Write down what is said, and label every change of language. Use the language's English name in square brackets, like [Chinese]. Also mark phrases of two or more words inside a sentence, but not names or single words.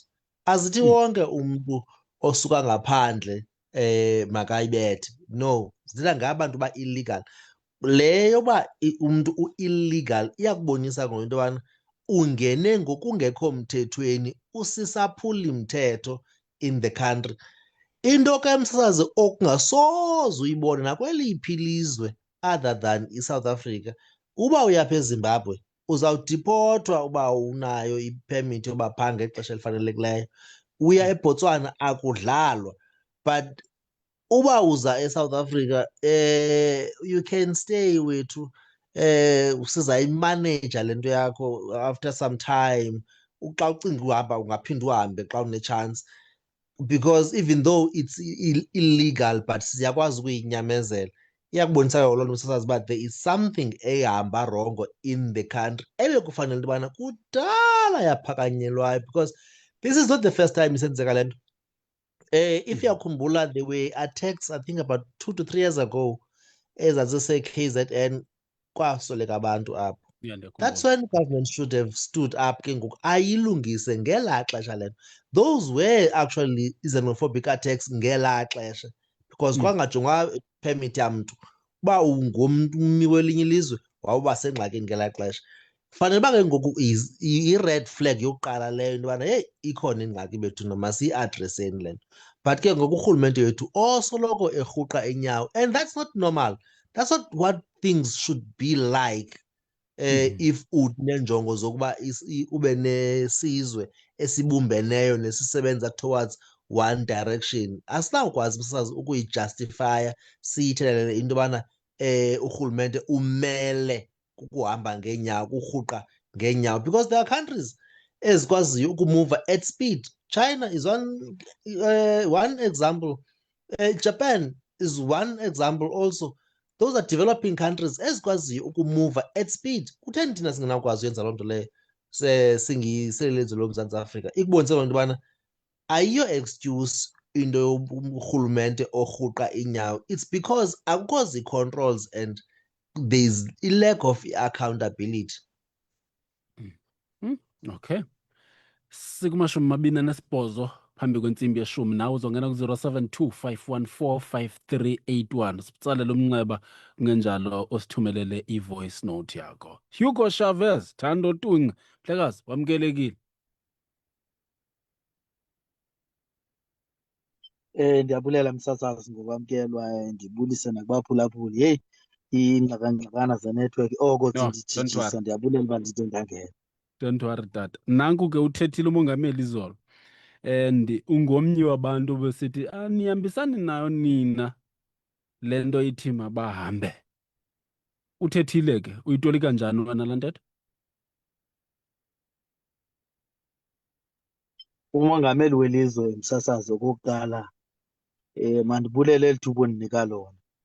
[Xhosa] Azithi wonke umntu osuka ngaphandle makayibethe, no, zithetha ngabantu ba-illegal. Le yoba umntu u-illegal iyakubonisa ngento yobana ungene ngokungekho mthethweni, usisaphuli mthetho [English] in the country. [Xhosa] Into ke msasazi okungasoze uyibone nakweliphi ilizwe [English] other than [Xhosa] iSouth Africa, uba uyapha eZimbabwe uzawudipothwa uba unayo ipemithi yoba phaa ngexesha elifanelekileyo. Uya eBotswana akudlalwa, but uba uza eSouth Africa [English] you can stay [Xhosa] wethu, sizayimaneja le nto yakho [English] after some time. [Xhosa] Xa ucinga uhamba ungaphinda uhambe xa une-chance, [English] because even though it's illegal but [Xhosa] siyakwazi ukuyinyamezela. Iyakubonisa loo nto msasazi uba [English] there is something [Xhosa] ehamba rongo [English] in the country [Xhosa] ebekufanele into yobana kudala yaphakanyelwayo, [English] because this is not the first time [Xhosa] isenzeka le nto. If uyakhumbula, [English] there were attacks I think about 2 to 3 years ago [Xhosa] ezazise-KZN, kwasweleka abantu apho. [English] That's when government should have stood up [Xhosa] ke ngoku ayilungise ngelaa xesha lento. [English] Those were actually xenophobic attacks [Xhosa] ngelaa xesha, [English] because [Xhosa] kwangajongwa permit yamntu. Uba ungumntu ummi welinye ilizwe wawuba sengxakini ngelaa xesha. Fanele uba ke ngoku i-red flag yokuqala leyo into yobana heyi ikhona ingxaki bethuna masiyi-adreseni le nto. But ke ngoku urhulumente wethu osoloko erhuqa inyawo, [English] and that's not normal. That's not what things should be like. [Xhosa] If uneenjongo zokuba ube nesizwe esibumbeneyo nesisebenza [English] towards one direction, [Xhosa] asinawukwazi msasazi ukuyijustifya siyithelele into yobana urhulumente umele kukuhamba ngeenyawo, kurhuqa ngeenyawo, [English] because there are countries [Xhosa] ezikwaziyo ukumuva [English] at speed. China is one example. Japan is one example also. Those are developing countries [Xhosa] ezikwaziyo ukumuva [English] at speed. [Xhosa] Kutheni thina singenawukwazi uyenza loo nto leyo singiselilizwe loMzantsi Afrika? Ikubonise loo nto yobana ayiyo excuse into yorhulumente orhuqa inyawo. [English] It's because [Xhosa] akukho zi-controls [English] and there's a lack of accountability. Okay. [Xhosa] Sikumashumi 28 phambi kwentsimbi yeshumi, nawe uzongena ku-072 514 5381 sitsalele umnxeba kungenjalo osithumelele i-voice note yakho. Hugo Chavez, Thando Tunga, mhlekazi wamkelekile. Ndiyabulela msasazi ngokwamkelwa, ndibulise nakubaphulaphuli. Heyi, iingxakangxakana zenetwork oko [English] No, don't [Xhosa] zindijijisa [English] worry. [Xhosa] ndiyabulela uba ndide ndangena. [English] Don't worry, [Xhosa] tata. Nanku ke uthethile umongameli izolo. And ungomnye wabantu besithi anihambisani nayo nina le nto ithi mabahambe. Uthethile ke, uyitolika njani wena laa ntetho? Umongameli welizwe msasazi okokuqala mandibulele eli thuba undinika lona.